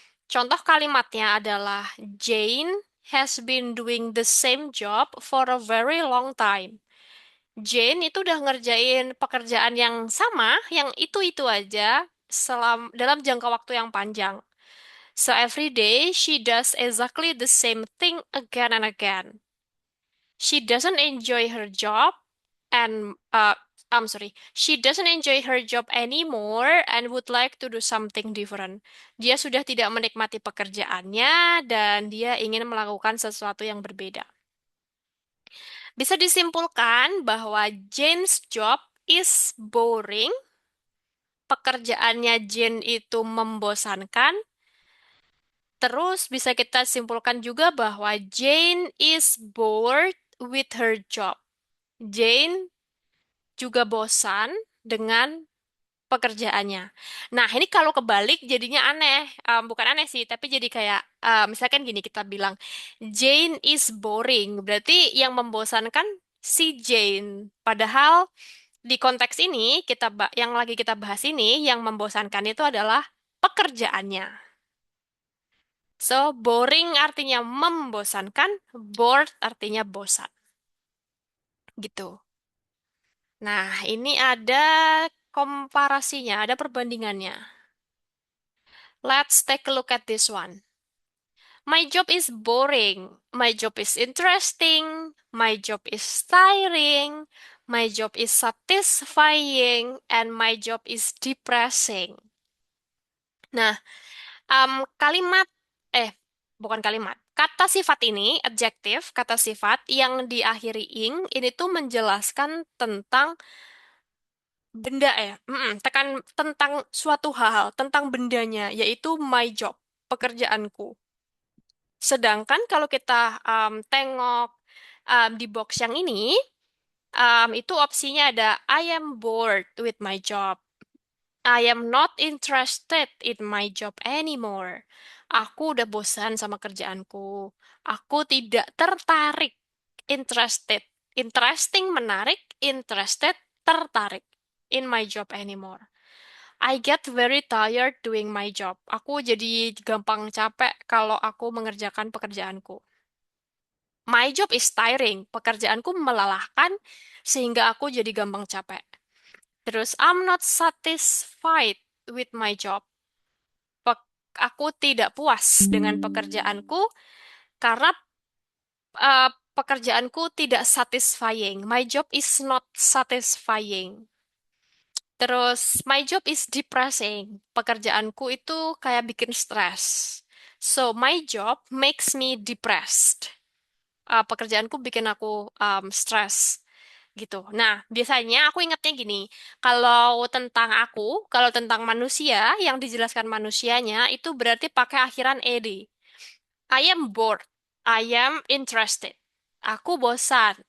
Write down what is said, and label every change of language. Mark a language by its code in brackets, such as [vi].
[id] Contoh kalimatnya adalah [en] Jane has been doing the same job for a very long time. [id] Jane itu udah ngerjain pekerjaan yang sama, yang itu-itu aja dalam jangka waktu yang panjang. [en] So every day she does exactly the same thing again and again. She doesn't enjoy her job and I'm sorry, she doesn't enjoy her job anymore and would like to do something different. [id] Dia sudah tidak menikmati pekerjaannya dan dia ingin melakukan sesuatu yang berbeda. Bisa disimpulkan bahwa [en] Jane's job is boring, [id] pekerjaannya Jane itu membosankan. Terus bisa kita simpulkan juga bahwa [en] Jane is bored with her job. [id] Jane juga bosan dengan pekerjaannya. Nah, ini kalau kebalik jadinya aneh. Bukan aneh sih, tapi jadi kayak misalkan gini kita bilang [en] Jane is boring. [id] Berarti yang membosankan si Jane. Padahal di konteks ini yang lagi kita bahas ini yang membosankan itu adalah pekerjaannya. So, boring artinya membosankan, bored artinya bosan. Gitu. Nah, ini ada komparasinya, ada perbandingannya. [en] Let's take a look at this one. My job is boring. My job is interesting. My job is tiring. My job is satisfying. And my job is depressing. [id] Nah, kalimat, eh, bukan kalimat. Kata sifat ini, adjektif, kata sifat yang diakhiri ing, ini tuh menjelaskan tentang benda ya. Tekan tentang suatu hal, tentang bendanya, yaitu [en] my job, [id] pekerjaanku. Sedangkan kalau kita tengok di box yang ini, Itu opsinya ada [en] I am bored with my job. I am not interested in my job anymore. [id] Aku udah bosan sama kerjaanku. Aku tidak tertarik. Interested. Interesting, menarik. [en] Interested, tertarik. In my job anymore. I get very tired doing my job. [id] Aku jadi gampang capek kalau aku mengerjakan pekerjaanku. [en] My job is tiring. [id] Pekerjaanku melelahkan sehingga aku jadi gampang capek. [en] Terus, I'm not satisfied with my job. [id] Aku tidak puas dengan pekerjaanku karena pekerjaanku tidak satisfying. [en] My job is not satisfying. Terus, my job is depressing. [id] Pekerjaanku itu kayak bikin stres. [en] So, my job makes me depressed. [id] Pekerjaanku bikin aku stres gitu. Nah, biasanya aku ingatnya gini, kalau tentang manusia, yang dijelaskan manusianya itu berarti pakai akhiran ed. [en] I am bored. I am interested. [id] Aku bosan.